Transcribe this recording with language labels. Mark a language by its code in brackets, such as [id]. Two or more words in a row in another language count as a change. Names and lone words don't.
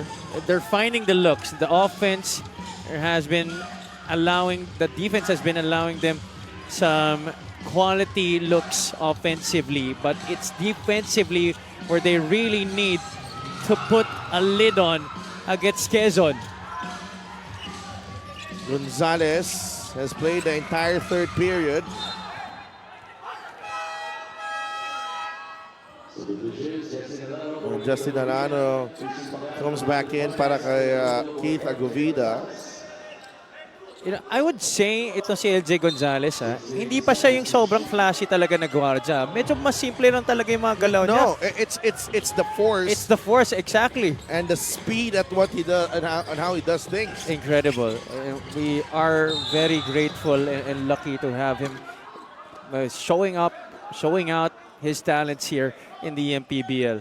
[en] They're finding the looks. The offense has been the defense has been allowing them some quality looks offensively, but it's defensively where they really need to put a lid on against Quezon. Gonzales has played the entire third period. And Justin Arano comes back in [tl] para kay [en] Keith Agovida. You know, I would say [tl] ito si LJAY Gonzales, hindi pa siya yung sobrang flashy talaga na gwardiya. Medyo mas simple lang talaga yung mga galaw niya. [en] No, it's the force. It's the force, exactly. And the speed at what he does and how he does things. Incredible. We are very grateful and lucky to have him showing out his talents here in the MPBL.